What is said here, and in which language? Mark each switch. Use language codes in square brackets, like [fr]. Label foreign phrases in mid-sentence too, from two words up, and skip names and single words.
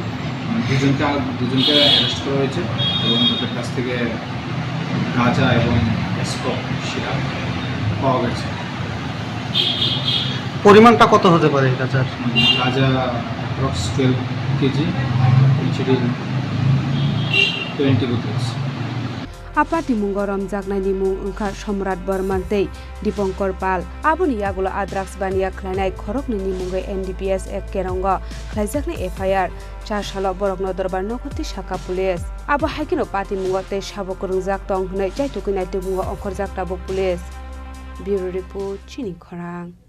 [bn] দুজনকে অ্যারেস্ট করা হয়েছে এবং তাদের কাছ থেকে গাঁজা এবং স্কপ সিরাপ পাওয়া গেছে। পরিমাণটা কত হতে পারে গাঁজার? গাঁজা অ্যাপ্রক্স 12 কেজি, 20 bottles। [trp] आपाति मुंगो रमजाकनायनि मुं ओंखा सम्राट बर्मन तै दीपंकर पाल आबुनि यागुलो ड्राग्स बानिया खलायनाय खरकनि मुंगै एनडीपीएस एक केरंग खलायजाकनाय एफआईआर 4 साल बरकनो दरबार नगति शाखा पुलिस आबो हाइकेनो पार्टी मुंगो तै साबो करंजाक दं हनै जायतुकैनाय तै मुंगो अंखरजाक दाबो पुलिस [en] bureau report [trp] चिनी खरां